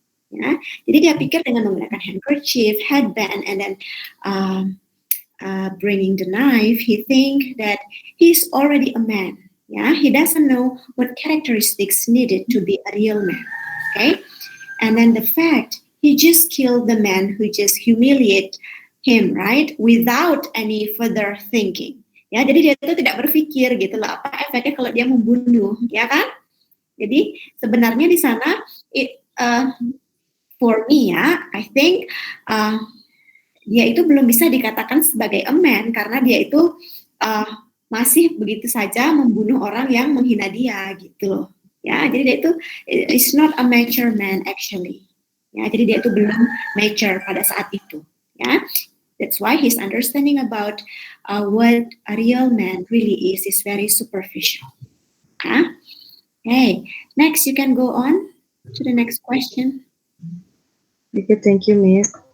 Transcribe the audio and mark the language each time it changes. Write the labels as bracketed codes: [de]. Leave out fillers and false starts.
[en] Ya, [id] jadi dia pikir dengan menggunakan [en] handkerchief, headband, and then bringing the knife, he think that he's already a man. Yeah, he doesn't know what characteristics needed to be a real man. Okay, and then the fact he just killed the man who just humiliate him, right, without any further thinking. [id] Ya, jadi dia itu tidak berpikir gitu loh apa efeknya kalau dia membunuh, ya kan? Jadi sebenarnya di sana, for me ya, [en] I think [id] dia itu belum bisa dikatakan sebagai a man karena dia itu masih begitu saja membunuh orang yang menghina dia gitu loh. [en] Ya, [id] jadi dia itu [en] is not a mature man actually. [id] Ya, jadi dia itu belum mature pada saat itu. [en] Ya, that's why his understanding about what a real man really is very superficial. Ya. Okay, next you can go on to the next question. Okay, thank you, Miss.